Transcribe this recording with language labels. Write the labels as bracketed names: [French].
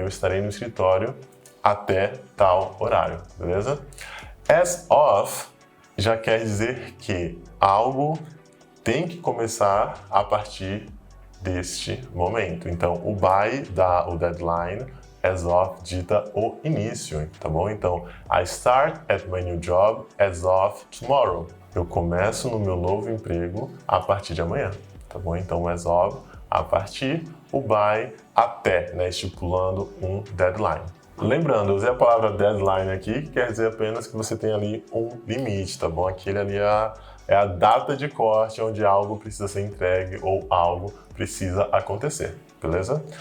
[Portuguese] Eu estarei no escritório até tal horário, beleza? As of já quer dizer que algo tem que começar a partir deste momento. Então, o by dá o deadline, as of dita o início, tá bom? [English] Então, I start at my new job as of tomorrow. [Portuguese] Eu começo no meu novo emprego a partir de amanhã, tá bom? Então, as of, a partir, o by, até, né? Estipulando um deadline. Lembrando, eu usei a palavra deadline aqui, que quer dizer apenas que você tem ali um limite, tá bom? Aquele ali é a data de corte onde algo precisa ser entregue ou algo precisa acontecer, beleza?